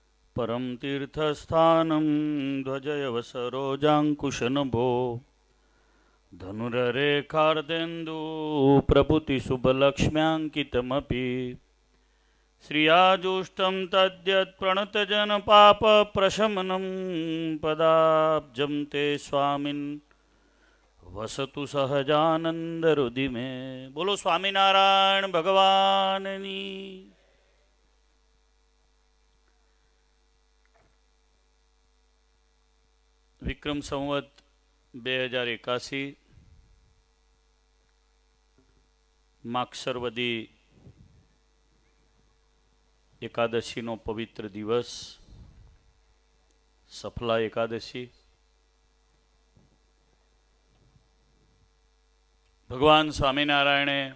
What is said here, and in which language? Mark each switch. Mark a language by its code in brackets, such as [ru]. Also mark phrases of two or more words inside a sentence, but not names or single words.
[sa] परम तीर्थस्थानं ध्वजयवसरोजाङ्कुशनभो धनुररेखार्देन्दु प्रभृतिशुभलक्ष्म्याङ्कितमपि श्रियाजुष्टं तद्यत्प्रणतजनपापप्रशमनं पदाब्जं ते स्वामिन् वसतु सहजानंदरुदि में। [gu] बोलो स्वामीनारायण भगवाननी। વિક્રમ સંવત 2081 માક્ષરવદી એકાદશીનો પવિત્ર દિવસ સફલા એકાદશી ભગવાન સ્વામિનારાયણે